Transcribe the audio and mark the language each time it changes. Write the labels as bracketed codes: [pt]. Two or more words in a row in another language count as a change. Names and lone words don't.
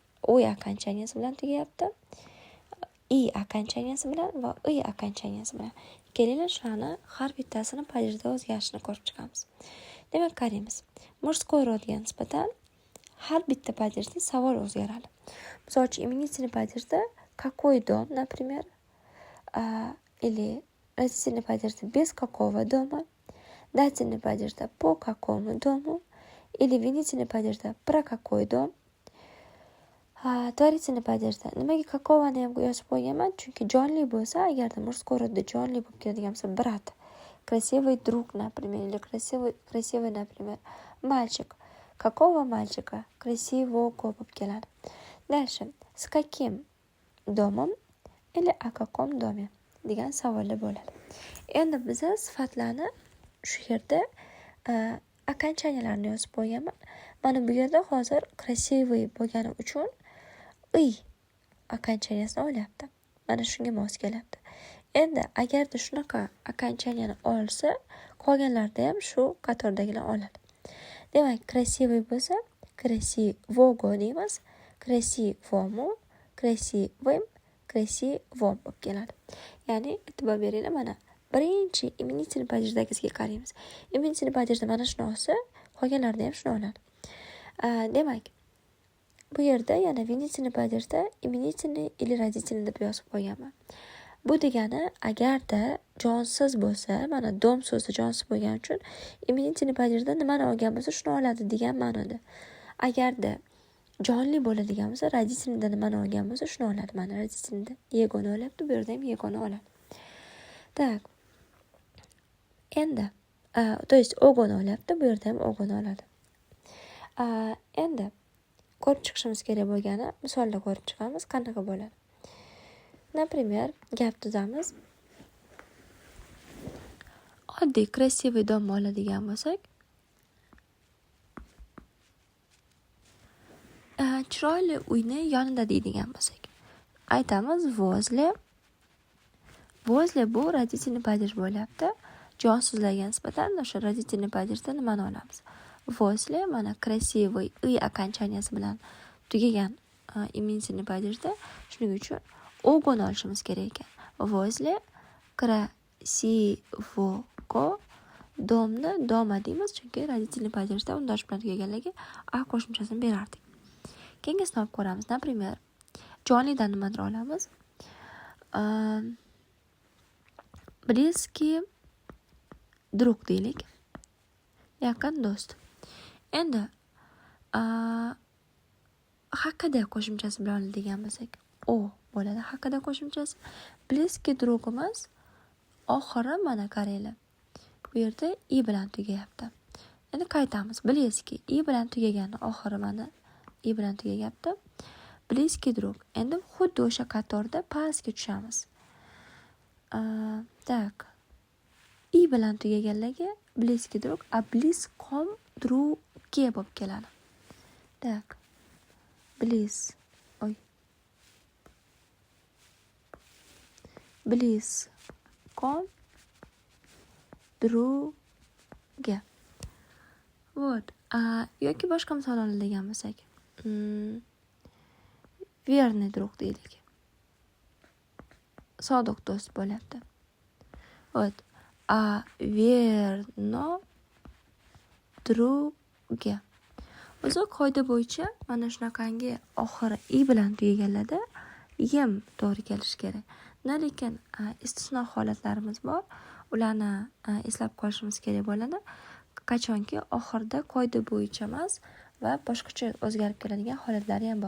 [uz] O окончанияsi bilan tugayapti. i окончанияsi bilan va i окончанияsi bilan. Kelinglar shularni har bittasini padirda o'zgarishini ko'rib chiqamiz. Demak, qaraymiz. Мужской rodga nisbatan har bitta padirda savol o'zgaradi. Misol uchun, [ru] imenительный padirda какой дом, например, или родительный падеж без какого дома, дательный падеж по какому дому, или винительный падеж про какой дом, tvarительный падеж [uz] nimaga каковani ham yozib qo'yganman, chunki jonli bo'lsa, agarda мужской rodda jonli bo'lib keladigan bo'lsa, brat, [ru] красивый друг, например, или красивый, например, мальчик. Какого мальчика? Красивого [uz] bo'lib keladi. [ru] Дальше, с каким домом или о каком доме [uz] degan savollar bo'ladi. Endi biz sifatlarni shu yerda окончанияларni yozib qo'yganman. Mana bu yerda hozir красивый bo'lgani uchun i окончаниясini olyapti. Mana shunga mos kelyapti. Endi agarda shunaqa окончанияni olsa, qolganlarda ham shu qatordagilar oladi. Demak, красивый bo'lsa, [ru] красивого deymiz, красивому, красивым, красивом [uz] bo'lib keladi. Ya'ni e'tibor beringlar, mana birinchi [ru] imenительный падеждagisiga [uz] qaraymiz. [ru] Imenительный падежda [uz] mana shuni olsa, qolganlarda ham shuni oladi. Demak, bu yerda yana [ru] винительный падежda imenительный или родительный [uz] deb yozib qo'yganman. Bu degani, agarda jonsiz bo'lsa, mana dom so'zi jonsiz bo'lgani uchun [ru] imenительный падежda [uz] nimani olgan bo'lsa, shuni oladi degan ma'noda. Agarda jonli bo'ladigan bo'lsa, родительныйda nimani olgan bo'lsa, shuni oladi. Mana родительныйda yegona olyapti, bu yerda ham yegona oladi. Так. Endi, [ru] то есть [uz] o'g'oni olyapti, bu yerda ham o'g'oni oladi. Endi ko'rib chiqishimiz kerak bo'lgani misolda ko'rib chiqamiz, qanaqa bo'ladi. Например, gap tuzamiz. Oddiy красивый dom oladigan bo'lsak, chiroyli uyni yonida deydigan bo'lsak, aytamiz возле bu [ru] родительный падеж [uz] bo'lyapti. Jonsizlarga nisbatan o'sha [ru] родительный падежda [uz] nimani olamiz? Возле, mana красивый i окончанияsi bilan tugagan [ru] imenительный падежda, [uz] shuning uchun o'g'oni olishimiz kerak ekan. [ru] Возле красивого [uz] domni doma deymiz, chunki [ru] родительный падежda [uz] undosh bilan tugaganligi a qo'shimchasini berardik. Keyingisini olib ko'ramiz. Например, jonlidan nimadir olamiz? [ru] Близкий друг deylik. [uz] Yaqin do'st. Endi haqida qo'shimchasi bilan oladigan bo'lsak, o bo'ladi haqida qo'shimchasi. Близкий drugimiz oxiri mana qaranglar. Bu yerda i bilan tugayapti. Endi qaytamiz. Близкий i bilan tugagani oxiri mana i bilan tugayapti. [ru] Близкий друг. [uz] Endi xuddi o'sha qatorda pastga tushamiz. Так. I bilan tugaganligi [ru] близкий друг, [uz] a [ru] близком друге [uz] bo'lib keladi. [ru] Так. Близком друге. Вот. [uz] Yoki boshqa misol oladigan bo'lsak, [ru] верный друг deylik. [uz] Sodiq do'st bo'lyapti. [ru] Вот. Верно друге. [uz] O'zi qoida bo'yicha mana shunaqangi oxiri i bilan tugaganlarda yem to'g'ri kelishi kerak. Lekin istisno holatlarimiz bor. Ularni eslab qolishimiz kerak bo'ladi. Qachonki oxirida qoida bo'yicha emas va boshqacha o'zgarib keladigan holatlari ham bor.